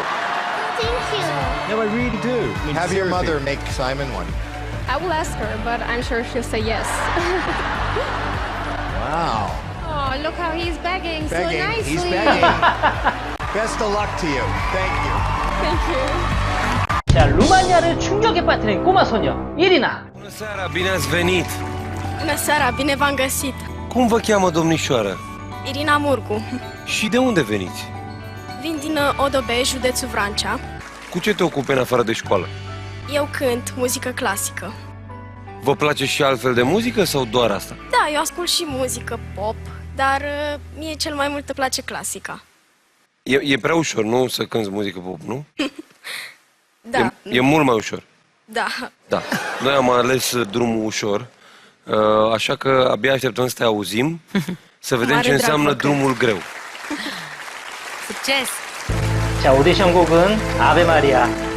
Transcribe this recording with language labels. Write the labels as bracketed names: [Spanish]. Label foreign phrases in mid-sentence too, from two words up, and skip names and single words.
[English] Thank you. No, I really do. I mean, Have your seriously. mother make Simon one. I will ask her, but I'm sure she'll say yes. Wow. Oh, look how he's begging, Begging. so nicely. He's begging. Best of luck to you. Thank you. Thank you. [Korean] 자, 루마니아를 충격에 빠뜨린 꼬마소녀 1위나. [Romanian] Bună seara, bine ați venit! Bună seara, bine v-am găsit. Cum vă cheamă, domnișoară? Irina Murgu. Și de unde veniți? Vin din Odobei, județul Vrancea. Cu ce te ocupi în afară de școală? Eu cânt muzică clasică. Vă place și altfel de muzică sau doar asta? Da, eu ascult și muzică pop, dar mie cel mai mult îmi place clasica. E prea ușor, nu? Să cânti muzică pop, nu? Da, E mult mai ușor. da. Da. Noi am ales drumul ușor, așa că abia așteptăm să te auzim, să vedem Mare ce înseamnă drag, drumul greu. Succes! [Korean] 자, 오디션 곡은 아베 마리아.